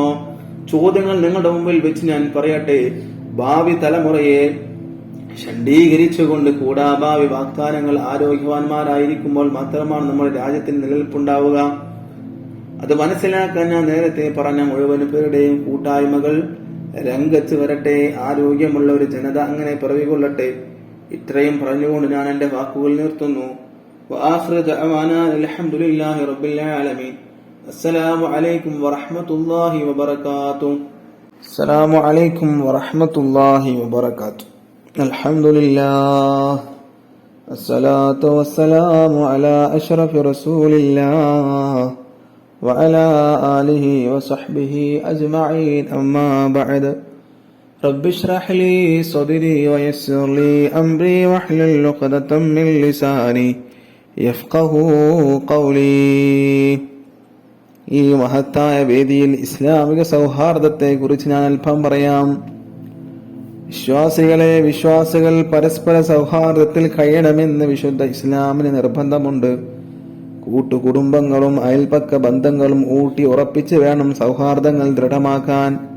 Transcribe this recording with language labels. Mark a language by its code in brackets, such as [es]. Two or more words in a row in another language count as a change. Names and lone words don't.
[ml] ചോദ്യങ്ങൾ നിങ്ങളുടെ മുമ്പിൽ വെച്ച് ഞാൻ പറയട്ടെ. ഭാവി തലമുറയെ ഷണ്ഡീകരിച്ചുകൊണ്ട് കൂടാഭാവി വാഗ്ദാനങ്ങൾ ആരോഗ്യവാന്മാരായിരിക്കുമ്പോൾ മാത്രമാണ് നമ്മുടെ രാജ്യത്തിന് നിലനിൽപ്പുണ്ടാവുക. അത് മനസ്സിലാക്കാൻ ഞാൻ നേരത്തെ പറഞ്ഞ മുഴുവൻ പേരുടെയും കൂട്ടായ്മകൾ രംഗത്ത് വരട്ടെ. ആരോഗ്യമുള്ള ഒരു ജനത അങ്ങനെ പിറവികൊള്ളട്ടെ. ഇത്രയും പറഞ്ഞുകൊണ്ട് ഞാൻ എന്റെ വാക്കുകൾ നിർത്തുന്നു. [ar] وآخر دعوانا الحمد لله رب العالمين. السلام عليكم ورحمة الله وبركاته. السلام عليكم ورحمة الله وبركاته. الحمد لله الصلاة والسلام على أشرف رسول الله وعلى آله وصحبه أجمعين. أما بعد رب اشرح لي صدري ويسر لي أمري واحلل عقدة من لساني يفقهوا قولي. [ml] ഈ മഹത്തായ വേദിയിൽ ഇസ്ലാമിക സൗഹാർദ്ദത്തെ കുറിച്ച് ഞാൻ അല്പം പറയാം. വിശ്വാസികൾ പരസ്പര സൗഹാർദ്ദത്തിൽ കഴിയണമെന്ന് വിശുദ്ധ ഇസ്ലാമിന് നിർബന്ധമുണ്ട്. കൂട്ടുകുടുംബങ്ങളും അയൽപക്ക ബന്ധങ്ങളും ഊട്ടി ഉറപ്പിച്ച് വേണം സൗഹാർദ്ദങ്ങൾ ദൃഢമാക്കാൻ.